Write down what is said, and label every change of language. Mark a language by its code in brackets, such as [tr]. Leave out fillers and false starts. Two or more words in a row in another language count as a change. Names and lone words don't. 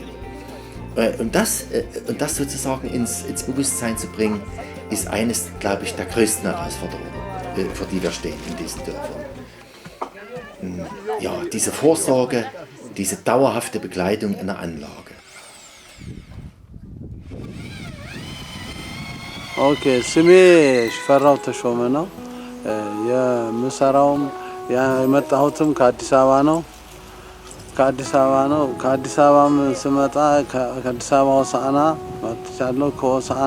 [de] Und das sozusagen ins Bewusstsein zu bringen, ist eines, glaube ich, der größten Herausforderungen, vor die wir stehen in diesen Dörfern. Ja, diese Vorsorge, diese dauerhafte Begleitung in der Anlage. [am] Okay, ስሜ ሽፈራው ተሾመ ነው። የምሰራውም የመጣሁትም ከአዲስ አበባ ነው። ከአዲስ አበባም ስመጣ ከአዲስ አበባ ሆሳዕና መጥቻለሁ። ከሆሳዕና